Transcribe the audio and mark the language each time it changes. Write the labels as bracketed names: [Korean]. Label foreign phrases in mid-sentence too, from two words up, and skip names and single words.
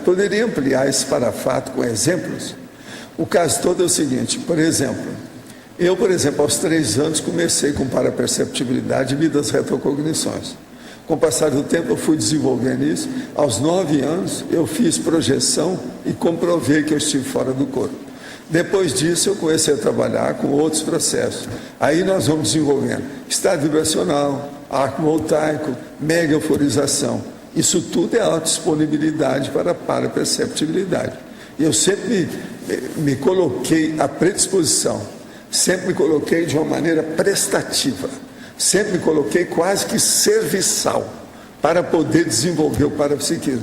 [Portuguese] Poderia ampliar esse parafato com exemplos? O caso todo é o seguinte, por exemplo, aos 3 anos, comecei com paraperceptibilidade e das retrocognições. Com o passar do tempo, eu fui desenvolvendo isso. Aos 9 anos, eu fiz projeção e comprovei que eu estive fora do corpo. Depois disso, eu comecei a trabalhar com outros processos. Aí nós vamos desenvolvendo estado vibracional, arco voltaico, mega euforização. Isso tudo é autodisponibilidade para a paraperceptibilidade. E eu sempre me coloquei à predisposição. Sempre me coloquei de uma maneira prestativa, sempre me coloquei quase que serviçal para poder desenvolver o parapsiquismo.